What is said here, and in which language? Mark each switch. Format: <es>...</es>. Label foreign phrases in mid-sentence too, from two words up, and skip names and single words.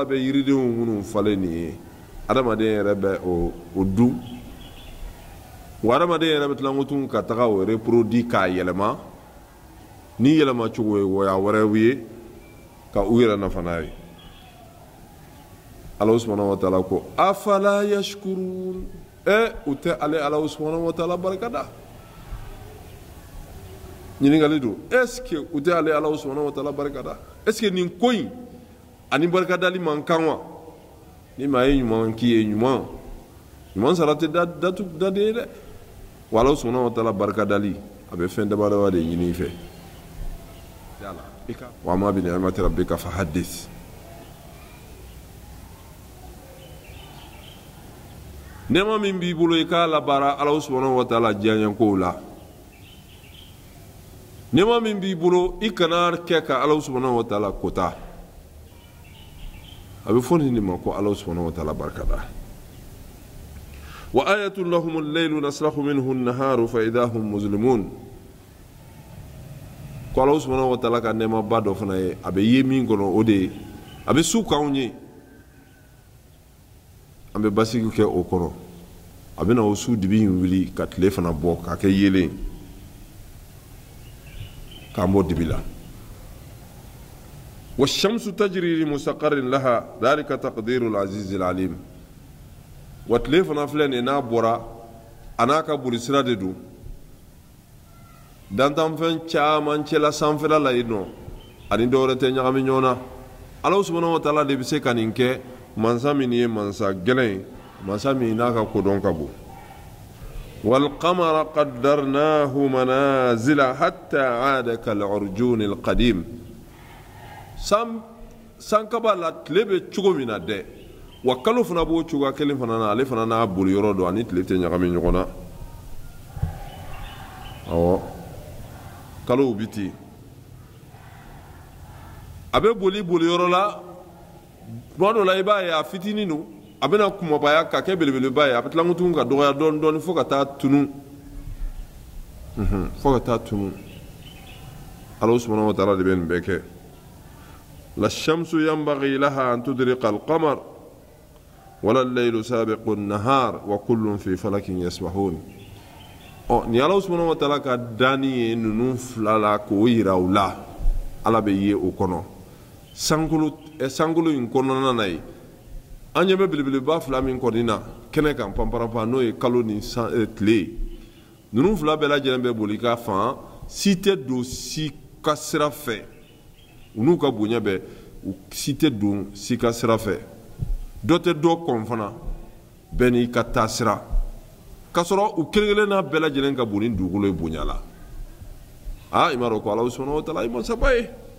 <bm>bɛ yiridenw minnu falen nin ye adamaden yɛrɛ bɛ o dun wa adamaden yɛrɛ bɛ tila tun ka taga o reproduit k'a yɛlɛma ni yɛlɛma cogo ye wɔya wɛrɛw ye ka u yɛrɛ nafa n'a ye</bm> <ar>الله سبحانه وتعالى</ar> <bm>ko</bm> <ar>أفلا يشكرون</ar> <bm>u tɛ ale</bm> <ar>الله سبحانه وتعالى</ar> <bm>barikada ɲininkali don</bm> <fr>est-ce que</fr> <bm>u tɛ ale</bm> <ar>الله سبحانه وتعالى</ar> <bm>barikada</bm> <fr>est-ce que</fr> <bm>nin ko in ani barikadali man kan wa ni maa ye ɲuman k'i ye ɲuman sara tɛ daden ye dɛ wa</bm> <ar>الله سبحانه وتعالى</ar> <bm>barikadali a bɛ fɛn daba de ɲini i fɛ</bm> <ar>وأما بنعمة ربك فحدث</ar> <bm>nɛɛma min b'i bolo i k'a labaara</bm> <ar>الله سبحانه وتعالى</ar> <bm>diyaɲɛkow la nɛɛma min b'i bolo i kana kɛ ka</bm> <ar>الله سبحانه وتعالى</ar> <bm>kota a bɛ fɔ nin de ma ko</bm> <ar>الله سبحانه وتعالى</ar> <bm>barikada</bm> <ar>وآية لهم الليل نسلخ منه النهار فإذا هم مظلمون</ar> <bm>ko</bm> <ar>الله سبحانه وتعالى</ar> <bm>ka nɛɛma ba dɔ fana ye a bɛ ye min kɔnɔ o de ye a bɛ su k'anw ye an bɛ basigi kɛ o kɔrɔ a bɛ na o su dibi in wuli ka tile fana bɔ k'a kɛ yelen k'an bɔ dibi la</bm> <ar>والشمس تجري لمستقر لها ذلك تقدير العزيز العليم</ar> <bm>wa tile fana filɛ nin n'a bɔra a n'a ka bolisira de don dantanfɛn caman cɛla sanfɛla la yen nɔ ani dɔwɛrɛ tɛ ɲagami ɲɔgɔn na</bm> <ar>الله سبحانه وتعالى</ar> <bm>de bɛ se ka nin kɛ mansa min ye mansa gɛlɛn mansa min n'a ka kodɔn ka bon</bm> <ar>والقمر قدرناه منازل حتى عاد كالعرجون القديم</ar> <bm>san kaba la tile bɛ cogo min na dɛ wa kalo fana b'o cogoya kelen fana na ale fana n'a boli yɔrɔ don ani tile tɛ ɲagami ɲɔgɔn na awɔ kalow bi ten a bɛ boli yɔrɔ la tuma dɔ la i b'a ye a fitinin don a bɛna kumabaya ka kɛ belebeleba ye a bɛ tila tuguni ka dɔgɔya dɔɔni dɔɔni fo ka taa tunu</bm> <ar>الله سبحانه وتعالى</ar> <bm>de bɛ nin bɛɛ kɛ la</bm> <ar>الشمس ينبغي لها أن تدرك القمر ولا الليل سابق النهار وكل في فلك يسبحون</ar> <bm>ni</bm> <ar>الله سبحانه وتعالى</ar> <bm>ka dani ye ninnu fila la k'o yira u la Ala bɛ ye o kɔnɔ sankolo in kɔnɔna na ye an ɲɛ bɛ belebeleba fila min kɔni na kɛnɛ kan panparanpan n'o ye kalo ni tile ninnu fila bɛɛ lajɛlen bɛ boli ka fan si tɛ don si ka sira fɛ u n'u ka bonya bɛɛ si tɛ don si ka sira fɛ dɔ tɛ dɔ kɔn fana bɛɛ n'i ka taa sira k'a sɔrɔ u kelen kelen n'a bɛɛ lajɛlen ka bon ni dugukolo ye bonya la i m'a dɔn ko</bm> <ar>الله سبحانه وتعالى</ar> <bm>ye masaba ye</bm>